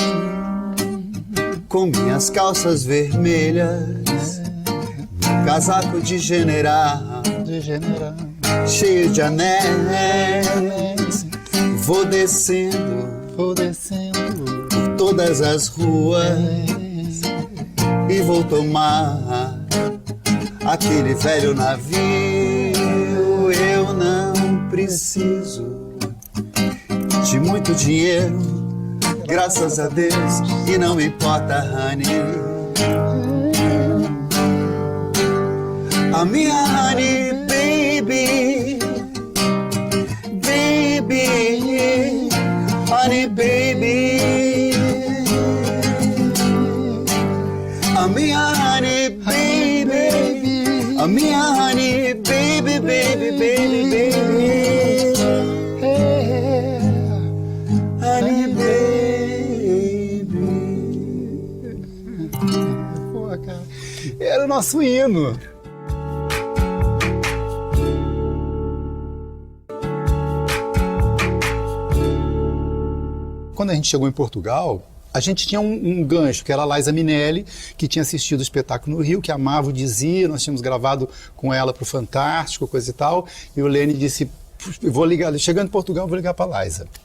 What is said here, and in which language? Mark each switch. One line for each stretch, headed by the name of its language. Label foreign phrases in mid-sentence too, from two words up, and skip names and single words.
Portuguese: Com minhas calças vermelhas, casaco de general, cheio de anéis, vou descendo por todas as ruas e vou tomar aquele velho navio. Eu não preciso de muito dinheiro, graças a Deus, e não me importa, honey. A minha
English: honey baby, baby, honey baby.
Portuguese: A minha
English: honey baby,
Portuguese: a minha
English: honey baby, baby, baby, baby. Honey baby.
Portuguese: Pô, cara, era o nosso hino. Quando a gente chegou em Portugal, a gente tinha um gancho, que era a Liza Minnelli, que tinha assistido o espetáculo no Rio, que amava o Dizzy, nós tínhamos gravado com ela para o Fantástico, coisa e tal, e o Lene disse, vou ligar, chegando em Portugal, vou ligar para a Liza.